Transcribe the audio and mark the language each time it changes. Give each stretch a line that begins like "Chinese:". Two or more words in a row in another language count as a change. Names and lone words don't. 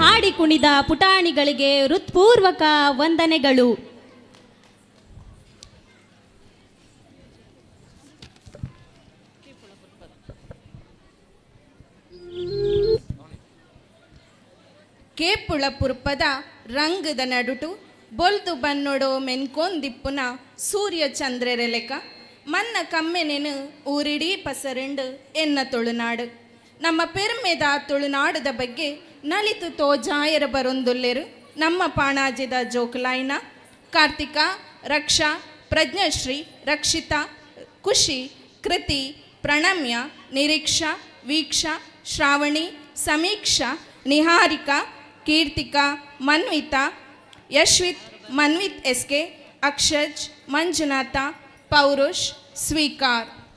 Kannada: ಹಾಡಿ ಕುಣಿದ ಪುಟಾಣಿಗಳಿಗೆ ಹೃತ್ಪೂರ್ವಕ ವಂದನೆಗಳು.
Tulu: ಕೇಪುಳ ಪುರ್ಪದ ರಂಗದ ನಡುಟು ಬೊಲ್ದು ಬನ್ನೊಡೋ ಮೆನ್ಕೊಂದಿಪ್ಪುನ ಸೂರ್ಯ ಚಂದ್ರರೆಲೆಕ ಮನ್ನ ಕಮ್ಮೆನೆನು ಊರಿಡೀ ಪಸರಂಡು ಎನ್ನ ತುಳುನಾಡು. ನಮ್ಮ ಪೆರ್ಮೆದ ತುಳುನಾಡದ ಬಗ್ಗೆ ನಲಿತು ತೋಜಾಯರ ಬರೊಂದುಲ್ಲೆರು ನಮ್ಮ ಪಾಣಾಜಿದ ಜೋಕುಲಾಯ್ನ, ಕಾರ್ತಿಕ, ರಕ್ಷಾ, ಪ್ರಜ್ಞಶ್ರೀ, ರಕ್ಷಿತಾ, ಖುಷಿ, ಕೃತಿ, ಪ್ರಣಮ್ಯ, ನಿರೀಕ್ಷಾ, ವೀಕ್ಷಾ, ಶ್ರಾವಣಿ, ಸಮೀಕ್ಷಾ, ನಿಹಾರಿಕಾ, ಕೀರ್ತಿಕಾ, ಮನ್ವಿತಾ, ಯಶ್ವಿತ್, ಮನ್ವಿತ್ ಎಸ್ಕೆ, ಅಕ್ಷಜ್, ಮಂಜುನಾಥ, ಪೌರುಷ್, ಸ್ವೀಕಾರ್.